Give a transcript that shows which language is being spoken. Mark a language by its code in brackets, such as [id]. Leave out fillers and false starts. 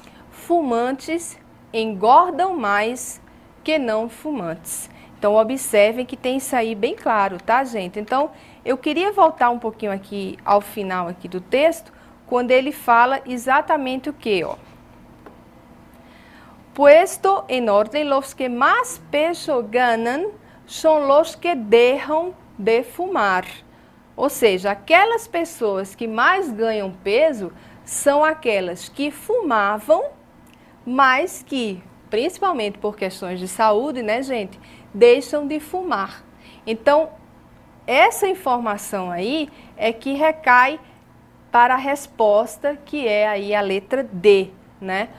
[pt] Fumantes engordam mais que não fumantes. Então, observem que tem isso aí bem claro, tá, gente? Então, eu queria voltar um pouquinho aqui ao final aqui do texto, quando ele fala exatamente o que, ó. [es] Puesto en orden, los que más peso ganan son los que dejan de fumar. [pt] Ou seja, aquelas pessoas que mais ganham peso são aquelas que fumavam, mas que, principalmente por questões de saúde, né, gente, deixam de fumar. Então, essa informação aí é que recai para a resposta, que é aí a letra D, né?